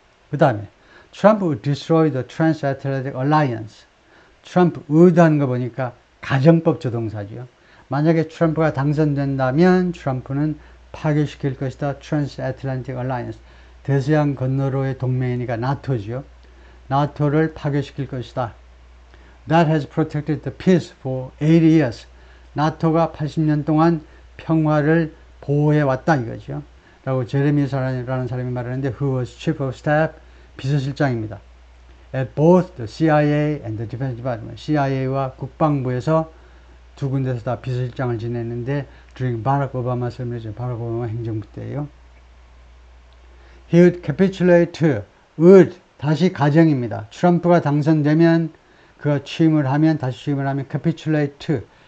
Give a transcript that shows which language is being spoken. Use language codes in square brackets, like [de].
[ko] 그 다음에 [en] Trump would destroy the Transatlantic Alliance. [ko] 트럼프 의도하는 거 보니까 가정법 조동사죠. 만약에 트럼프가 당선된다면 트럼프는 파괴시킬 것이다. [en] Transatlantic Alliance. [ko] 대서양 건너로의 동맹이니까 나토죠. 나토를 파괴시킬 것이다. [en] That has protected the peace for 80 years. [ko] 나토가 80년 동안 평화를 보호해왔다 이거죠. 라고 제레미라는 사람이 말하는데 [en] who was chief of staff, [ko] 비서실장입니다. [en] At both the CIA and the Defense Department. [ko] CIA와 국방부에서 두 군데서 다 비서실장을 지냈는데 [en] during [ko] 바락 오바마 설명이죠. 바락 오바마 행정부 때예요. [en] He would capitulate. [ko] would 다시 가정입니다. 트럼프가 당선되면 그가 취임을 하면 다시 취임을 하면 capitulate.